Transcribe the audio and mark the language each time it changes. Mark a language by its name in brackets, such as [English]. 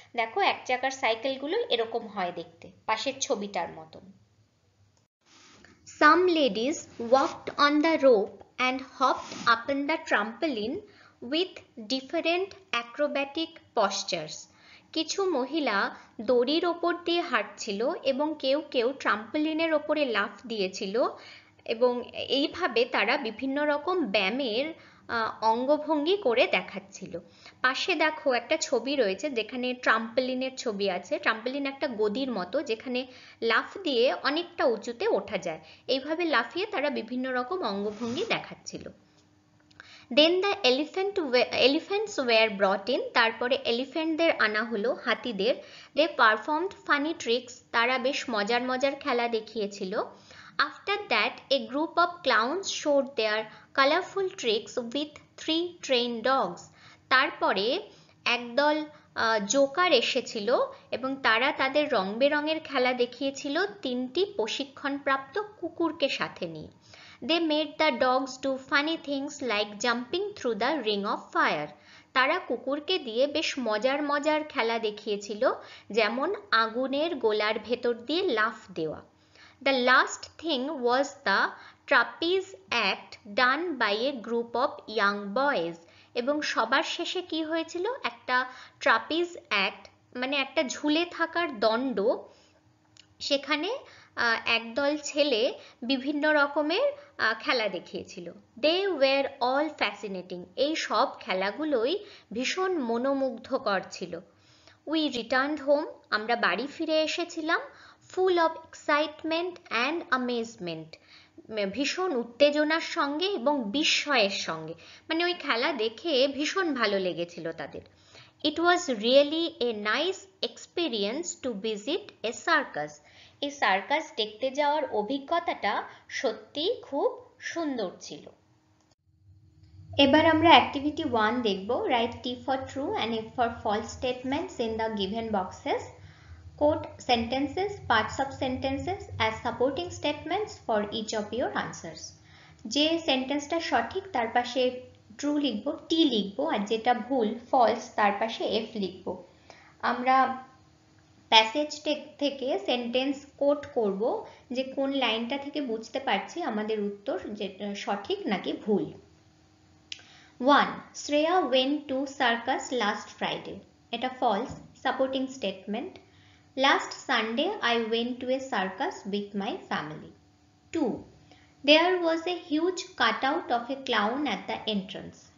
[Bangla] দেখো এক চাকার সাইকেলগুলো এরকম হয় দেখতে, পাশের ছবিটার মতন। [English] Some ladies walked on the rope and hopped up on the trampoline with different acrobatic postures. [Bangla] কিছু মহিলা দড়ির ওপর দিয়ে হাঁটছিল এবং কেউ কেউ ট্রাম্পলিনের ওপরে লাফ দিয়েছিল, এবং এইভাবে তারা বিভিন্ন রকম ব্যায়ামের অঙ্গভঙ্গি করে দেখাচ্ছিল। পাশে দেখো একটা ছবি রয়েছে যেখানে ট্রাম্পলিনের ছবি আছে। ট্রাম্পলিন একটা গদির মতো, যেখানে লাফ দিয়ে অনেকটা উঁচুতে ওঠা যায়। এইভাবে লাফিয়ে তারা বিভিন্ন রকম অঙ্গভঙ্গি দেখাচ্ছিল। [English] Then the elephants were brought in. [Bangla] তারপরে এলিফ্যান্টদের আনা হলো, হাতিদের। [English] They performed funny tricks. [Bangla] তারা বেশ মজার মজার খেলা দেখিয়েছিল। [English] After that, a group of clowns showed their colorful tricks with 3 trained dogs. [Bangla] তারপরে একদল জোকার এসেছিল এবং তারা তাদের রং বেরঙের খেলা দেখিয়েছিল 3টি প্রশিক্ষণপ্রাপ্ত কুকুরকে সাথে নিয়ে। [English] They made the dogs do funny things like jumping through the ring of fire. [Bangla] তারা কুকুরকে দিয়ে বেশ মজার মজার খেলা দেখিয়েছিল, যেমন আগুনের গোলার ভেতর দিয়ে লাফ দেওয়া। [English] The last thing was the trapeze act done by a group of young boys. [Bangla] এবং সবার শেষে কি হয়েছিল, একটা ট্রাপিজ অ্যাক্ট মানে একটা ঝুলে থাকার দণ্ড, সেখানে একদল ছেলে বিভিন্ন রকমের খেলা দেখিয়েছিল। [English] they were all fascinating, [Bangla] এই সব খেলাগুলোই ভীষণ মনোমুগ্ধকর ছিল। [English] we returned home, [Bangla] আমরা বাড়ি ফিরে এসেছিলাম। [English] full of excitement and amazement, [Bangla] ভীষণ উত্তেজনার সঙ্গে এবং বিস্ময়ের সঙ্গে, মানে ওই খেলা দেখে ভীষণ ভালো লেগেছিল তাদের। [English] It was really a nice experience to visit a circus. [Bangla] এই সার্কাস দেখতে যাওয়ার অভিজ্ঞতাটা সত্যিই খুব সুন্দর ছিল। এবার আমরা অ্যাক্টিভিটি 1 দেখব। [English] Write T for true and F for false statements in the given boxes. Quote sentences, parts of sentences as supporting statements for each of your answers. [Bangla] যে সেন্টেন্সটা সঠিক তার পাশে ট্রু লিখব, টি লিখব, আর যেটা ভুল ফলস তার পাশে এফ লিখব। আমরা প্যাসেজ থেকে সেন্টেন্স কোট করব যে কোন লাইনটা থেকে বুঝতে পারছি আমাদের উত্তর যে সঠিক নাকি ভুল। 1. [English] Shreya went to circus last Friday. এটা false, supporting statement. Last Sunday I went to a circus with my family. 2. There was a huge cutout of a clown at the entrance.